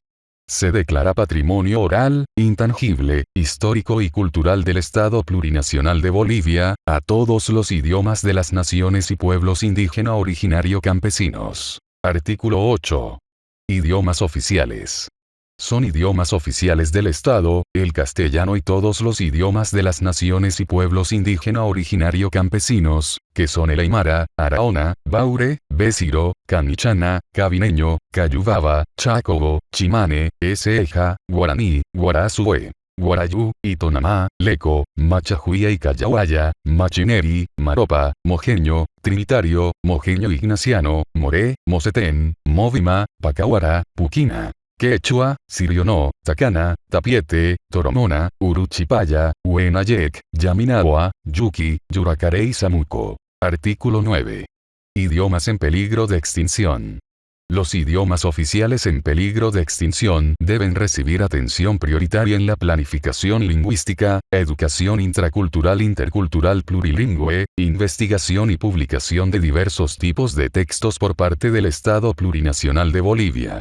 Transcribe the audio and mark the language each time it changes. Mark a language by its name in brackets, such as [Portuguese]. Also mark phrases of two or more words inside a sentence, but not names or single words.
[Spanish] Se declara patrimonio oral, intangible, histórico y cultural del Estado Plurinacional de Bolivia, a todos los idiomas de las naciones y pueblos indígena originario campesinos. Artículo 8. Idiomas oficiales. Son idiomas oficiales del Estado, el castellano y todos los idiomas de las naciones y pueblos indígena originario campesinos, que son el aymara, araona, baure, besiro, canichana, cabineño, cayubaba, chacobo, chimane, eseja, guaraní, guarázue. Guarayú, Itonamá, Leco, Machajuía y Callawaya, Machineri, Maropa, Mojeño, Trinitario, Mojeño Ignaciano, Moré, Mosetén, Movima, Pacahuara, Puquina. Quechua, Sirionó, Tacana, Tapiete, Toromona, Uruchipaya, Huenayec, Yaminawa, Yuki, Yuracaré y Samuco. Artículo 9. Idiomas en peligro de extinción. Los idiomas oficiales en peligro de extinción deben recibir atención prioritaria en la planificación lingüística, educación intracultural intercultural plurilingüe, investigación y publicación de diversos tipos de textos por parte del Estado Plurinacional de Bolivia.